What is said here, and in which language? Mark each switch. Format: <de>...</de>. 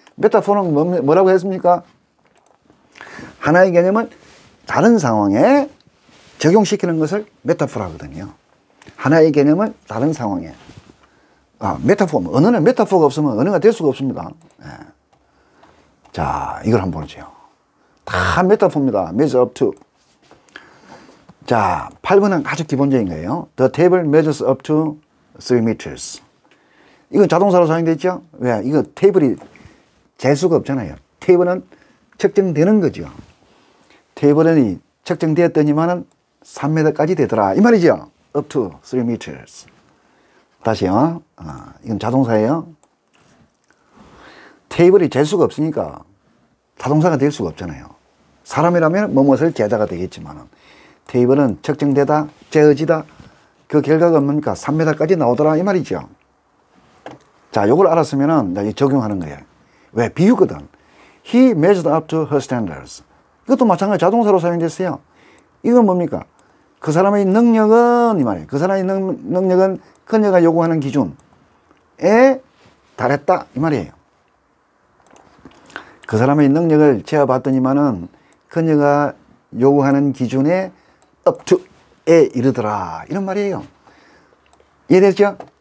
<ko>메타포는 뭐라고 했습니까? 하나의 개념을 다른 상황에 적용시키는 것을 메타포라 하거든요. 하나의 개념을 다른 상황에. 메타포. 언어는 메타포가 없으면 언어가 될 수가 없습니다. 자, 이걸 한번 보죠. 다 메타포입니다. measure up to. 자, 8번은 아주 기본적인 거예요.</ko> <en>The table measures up to 3 meters.</en> <ko>이건 자동사로 사용되어 있죠? 왜? 이거 테이블이 재수가 없잖아요. 테이블은 측정되는 거죠. 테이블이 측정되었더니만은 3m까지 되더라. 이 말이죠.</ko> <en>up to 3 meters.</en> <ko>다시요. 이건 자동사예요. 테이블이 재수가 없으니까 자동사가 될 수가 없잖아요. 사람이라면 뭐뭇을 재다가 되겠지만 테이블은 측정되다, 재어지다. 그 결과가 뭡니까? 3m까지 나오더라 이 말이죠. 자, 요걸 알았으면은 적용하는 거예요. 왜? 비유거든.</ko> <en>He measured up to her standards.</en> <ko>이것도 마찬가지 자동사로 사용됐어요. 이건 뭡니까? 그 사람의 능력은 이 말이에요. 그 사람의 능력은 그녀가 요구하는 기준에 달했다 이 말이에요. 그 사람의 능력을 재어봤더니만은 그녀가 요구하는 기준에 up to에 이르더라 이런 말이에요. 이해됐죠?</ko>